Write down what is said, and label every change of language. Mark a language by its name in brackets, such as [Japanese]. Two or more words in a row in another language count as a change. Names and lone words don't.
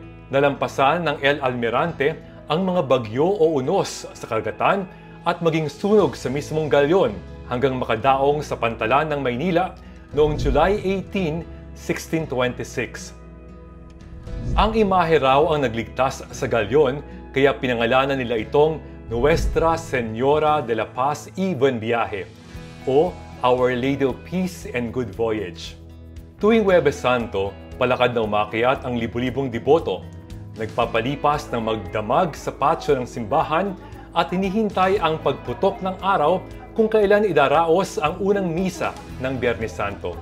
[Filipino] Nalampasan ng El Almirante ang mga bagyo o unos sa karagatan at maging sunog sa mismong galyon hanggang makadaong sa pantalan ng Maynila noong July 18, 1626. Ang imahe raw ang nagligtas sa galyon kaya pinangalanan nila itong Nuestra Señora de la Paz y Buen Viaje o Our Lady of Peace and Good Voyage. Tuwing Huwebes Santo, palakad na umakyat ang libu-libong deboto, nagpapalipas ng magdamag sa patio ng simbahan at hinihintay ang pagputok ng araw kung kailan idaraos ang unang misa ng Biyernes Santo.